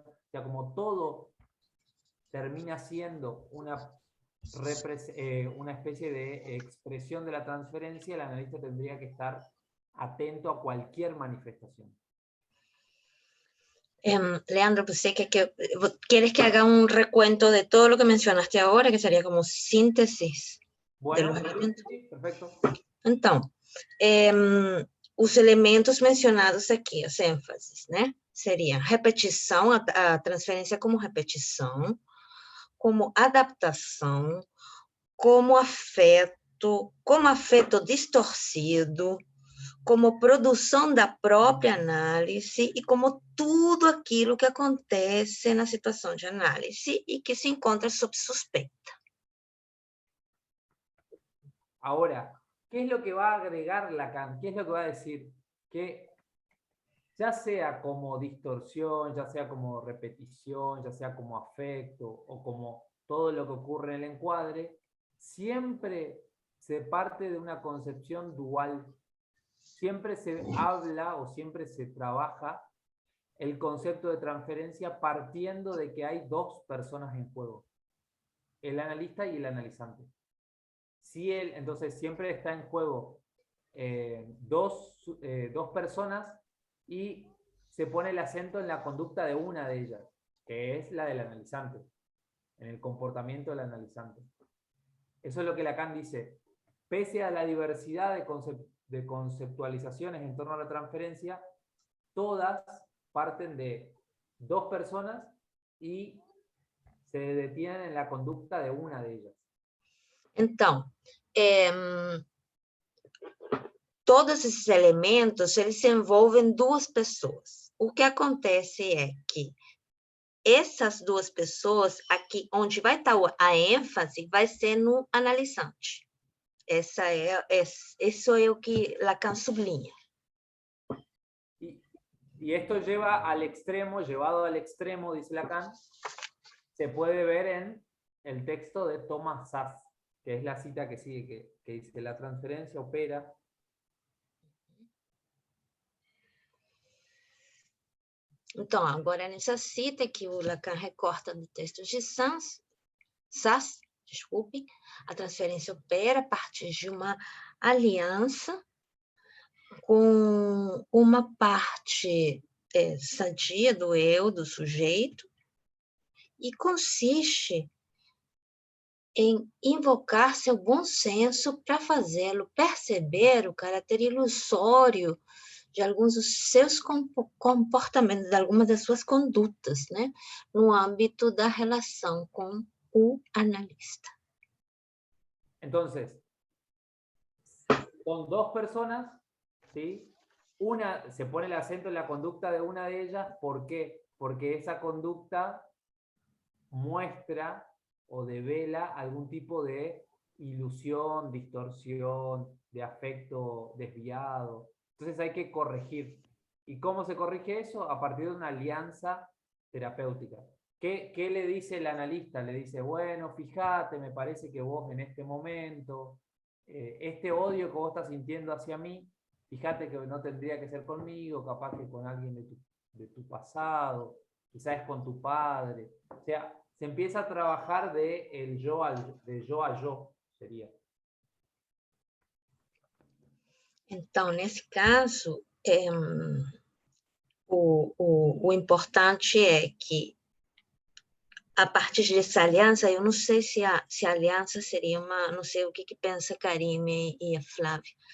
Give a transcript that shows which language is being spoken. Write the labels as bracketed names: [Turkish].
[Spanish] O sea, como todo termina siendo una especie de expresión de la transferencia, el analista tendría que estar atento a cualquier manifestación. Leandro, pues sé ¿quieres que haga un recuento de todo lo que mencionaste ahora, que sería como síntesis de los elementos? Sí, perfecto. [Portuguese] Então, os elementos mencionados aqui, as ênfases, né? seria repetição, a transferência como repetição, como adaptação, como afeto distorcido, como produção da própria análise e como tudo aquilo que acontece na situação de análise e que se encontra sob suspeita. [Spanish] Ahora, ¿qué es lo que va a agregar Lacan? ¿Qué es lo que va a decir? Que ya sea como distorsión, ya sea como repetición, ya sea como afecto o como todo lo que ocurre en el encuadre, siempre se parte de una concepción dual. Siempre se habla o siempre se trabaja el concepto de transferencia partiendo de que hay dos personas en juego, el analista y el analizante. Entonces siempre está en juego dos personas y se pone el acento en la conducta de una de ellas, que es la del analizante, en el comportamiento del analizante. Eso es lo que Lacan dice. Pese a la diversidad de conceptualizaciones en torno a la transferencia, todas parten de dos personas y se detienen en la conducta de una de ellas. [Portuguese] Então, todos esses elementos, eles se envolvem duas pessoas. O que acontece é que essas duas pessoas, aqui onde vai estar a ênfase, vai ser no analisante. Isso é o que Lacan sublinha. [Spanish] Y esto llevado al extremo, dice Lacan, se puede ver en el texto de Thomas Sass, que es la cita que sigue, que dice que la transferencia opera. [Portuguese] Então, agora nessa cita que o Lacan recorta do texto de Sass, desculpe, a transferência opera a partir de uma aliança com uma parte sadia do eu, do sujeito, e consiste em invocar seu bom senso para fazê-lo perceber o caráter ilusório de alguns dos seus comportamentos, de algumas das suas condutas, né, no âmbito da relação com o analista. [Spanish] Entonces, con dos personas, ¿sí? Una, se pone el acento en la conducta de una de ellas, ¿por qué? Porque esa conducta muestra o devela algún tipo de ilusión, distorsión, de afecto desviado. Entonces hay que corregir. ¿Y cómo se corrige eso? A partir de una alianza terapéutica. ¿Qué le dice el analista? Le dice, bueno, fíjate, me parece que vos en este momento, este odio que vos estás sintiendo hacia mí, fíjate que no tendría que ser conmigo, capaz que con alguien de tu pasado, quizás con tu padre. O sea, se empieza a trabajar de yo a yo, sería. [Portuguese] Então, nesse caso, o importante é que, a partir dessa aliança, eu não sei se a aliança seria não sei o que pensa Karime e a Flávia.